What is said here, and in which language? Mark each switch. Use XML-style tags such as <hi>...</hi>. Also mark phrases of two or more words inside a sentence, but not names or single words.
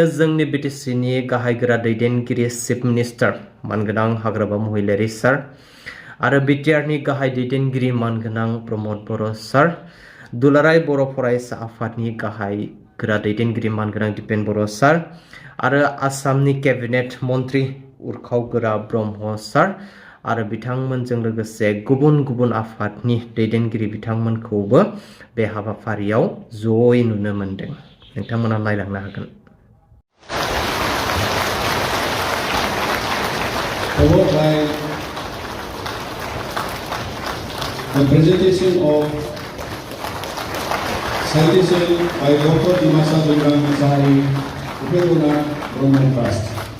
<brx>जोंनि बिटिसिनि गाहाय गोरा दैदेनगिरि</brx> <en>chief minister</en> <brx>मानगोनां हाग्रामा महिलारी सार आरो बिटिआरनि गाहाय दैदेनगिरि मानगोनां प्रमद बर' सार, दुलाराय बर' फरायसा आफादनि गाहाय गोरा दैदेनगिरि मानगोनां दिपेन बर' सार आरो आसामनि केबिनेट मन्त्रि उर्खाव गोरा ब्रह्म सार आरो बिथांमोनजों लोगोसे गुबुन गुबुन आफादनि दैदेनगिरि बिथांमोनखौबो बे हाबाफारियाव जयै नुनो मोनदों। नोंथांमोना नायलांनो हागोन।</brx> <en>Followed by the presentation of citation by Dr. Dimasa Bengal Misari, UPPL Brahma Trust.</en>